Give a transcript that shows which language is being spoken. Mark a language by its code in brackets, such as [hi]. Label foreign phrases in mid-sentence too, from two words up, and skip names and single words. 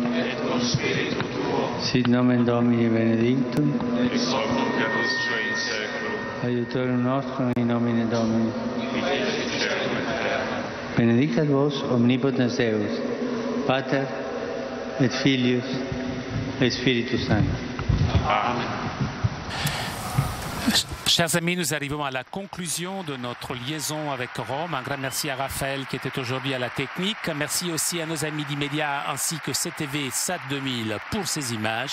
[la] et con spiritu tuo, sit nomen Domini benedictum, ex hoc nunc et usque in saeculum, aiutorium nostrum in nomine Domini. qui feci cielo et terra. Benedicat vos omnipotens Deus, Pater et Filius et Spiritus Sanctus. Amen. [fr] Chers amis, nous arrivons à la conclusion de notre liaison avec Rome. Un grand merci à Raphaël qui était aujourd'hui à la technique. Merci aussi à nos amis d'Immédiat ainsi que CTV SAT 2000 pour ces images.